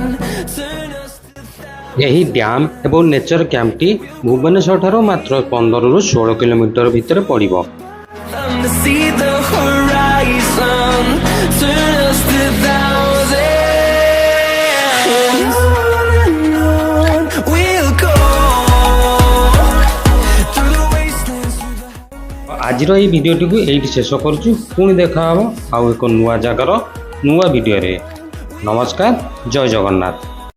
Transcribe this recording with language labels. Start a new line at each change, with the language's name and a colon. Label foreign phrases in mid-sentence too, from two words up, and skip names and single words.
English: Turn us to
Odia: ଏହି ଡ୍ୟାମ୍ ଏବଂ ନେଚର କ୍ୟାମ୍ପଟି ଭୁବନେଶ୍ୱରଠାରୁ ମାତ୍ର 15ରୁ 16 କିଲୋମିଟର ଭିତରେ ପଡ଼ିବ।
English: them to see the horizon. Turn us to thousands. And on we'll go, through the wastelands, through the
Odia: ଆଜିର ଏହି ଭିଡ଼ିଓଟିକୁ ଏଇଠି ଶେଷ କରୁଛୁ। ପୁଣି ଦେଖା ହେବ ଆଉ ଏକ ନୂଆ ଜାଗାର ନୂଆ ଭିଡ଼ିଓରେ। ନମସ୍କାର, ଜୟ ଜଗନ୍ନାଥ।